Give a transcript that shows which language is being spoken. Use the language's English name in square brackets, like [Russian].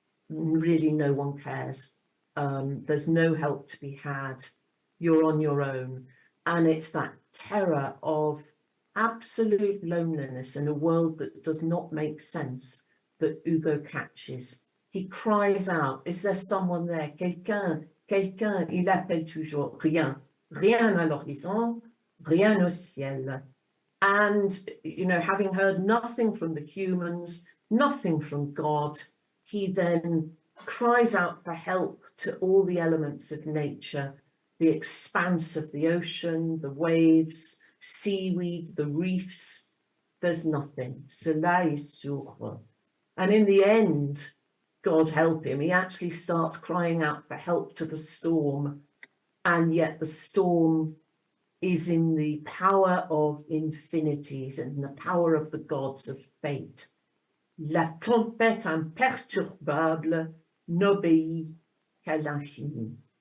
[English] Really, no one cares. There's no help to be had. You're on your own. And it's that terror of absolute loneliness in a world that does not make sense that Hugo catches. He cries out, is there someone there? [French] Quelqu'un, quelqu'un, il appelle toujours. Rien, rien à l'horizon, rien au ciel. [English] And, you know, having heard nothing from the humans, nothing from God, he then cries out for help to all the elements of nature, the expanse of the ocean, the waves, seaweed, the reefs. There's nothing. [French] Cela est sourd. [English] And in the end, God help him, he actually starts crying out for help to the storm, and yet the storm is in the power of infinities and the power of the gods of fate. [French] La tempête imperturbable n'obéit qu'à l'infini.